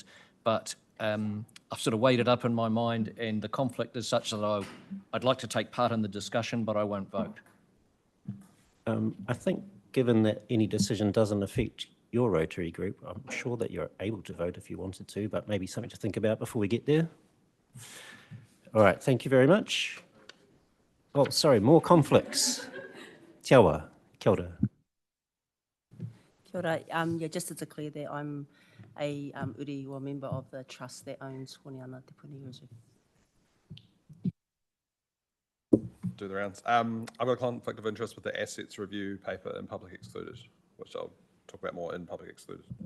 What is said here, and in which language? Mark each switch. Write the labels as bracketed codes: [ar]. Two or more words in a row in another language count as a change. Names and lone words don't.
[en] But I've sort of weighed it up in my mind, and the conflict is such that I'd like to take part in the discussion, but I won't vote. I think given that any decision doesn't affect your Rotary group, I'm sure that you're able to vote if you wanted to, but maybe something to think about before we get there. All right, thank you very much. Oh, sorry, more conflicts. [mi] Te awa, kia ora. Kia ora. [en] Yeah, just to declare that I'm a uri or member of the trust that owns Honiana Te Puni Reserve. Do the rounds. I've got a conflict of interest with the assets review paper in public excluded, which I'll talk about more in public excluded.